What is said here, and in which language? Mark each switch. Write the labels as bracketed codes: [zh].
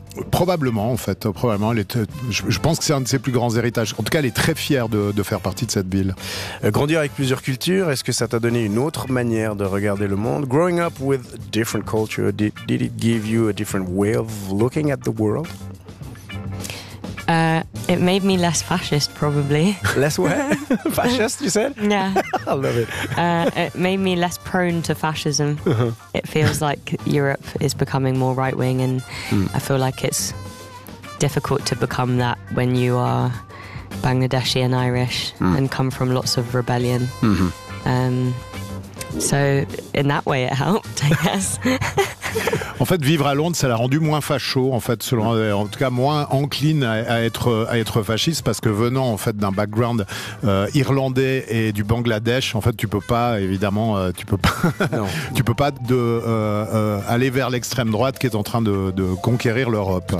[fr] Probablement, je pense que c'est un de ses plus grands héritages. En tout cas, elle est très fière de faire partie de cette ville. Grandir avec plusieurs cultures, est-ce que ça t'a donné une autre manière de regarder le monde? [en] Growing up with different cultures, did it give you a different way of looking at the world? It made me less fascist, probably. Less what? Fascist, you said? Yeah. I love it. It made me less prone to fascism. Uh-huh. It feels like Europe is becoming more right-wing, and I feel like it's difficult to become that when you are Bangladeshi and Irish and come from lots of rebellion. Mm-hmm. So, in that way, it helped, I guess. [fr] En fait, vivre à Londres, ça l'a rendu moins facho, en fait, selon, en tout cas moins encline à être fasciste, parce que venant en fait d'un background irlandais et du Bangladesh, en fait, tu peux pas, évidemment, tu peux pas, tu peux pas aller vers l'extrême droite qui est en train de conquérir l'Europe.